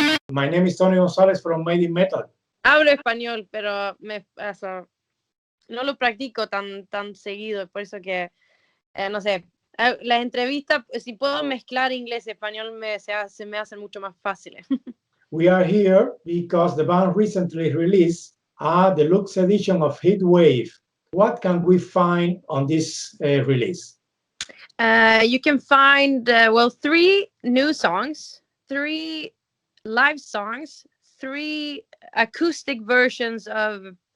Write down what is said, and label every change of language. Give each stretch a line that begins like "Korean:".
English: My name is Tony Gonzalez from Made in Metal.
Spanish: Hablo español, pero no lo practico tan seguido, por eso que, no sé, la entrevista, si puedo mezclar inglés y español, se me hacen mucho más fáciles.
English: We are here because the band recently released a deluxe edition of Heatwave. What can we find on this release? You can find, 3 new songs, 3 live songs, 3 acoustic versions of